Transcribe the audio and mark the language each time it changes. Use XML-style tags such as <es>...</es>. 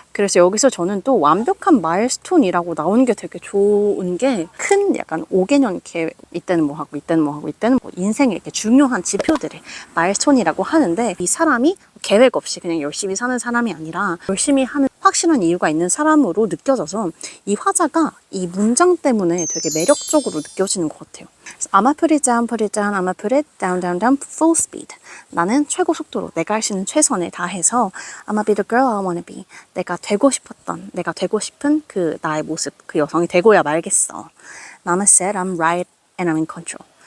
<ko>그래서 여기서 저는 또 완벽한 마일스톤이라고 나오는 게 되게 좋은 게 큰 약간 5개년 이렇게 이때는 뭐 하고 이때는 뭐 하고 이때는 뭐 인생의 이렇게 중요한 지표들을 마일스톤이라고 하는데 이 사람이 계획 없이 그냥 열심히 사는 사람이 아니라 열심히 하는 확실한 이유가 있는 사람으로 느껴져서 이 화자가 이 문장 때문에 되게 매력적으로 느껴지는 것 같아요.</ko> <en>I'ma put it down, I'ma put it down, down, down, full speed.</en> <ko>나는 최고 속도로 내가 할 수 있는 최선을 다해서</ko> <en>I'ma be the girl I wanna be.</en> <ko>내가 되고 싶은 그 나의 모습, 그 여성이 되고야 말겠어.</ko> <en>Mama said I'm right and I'm in control.</en>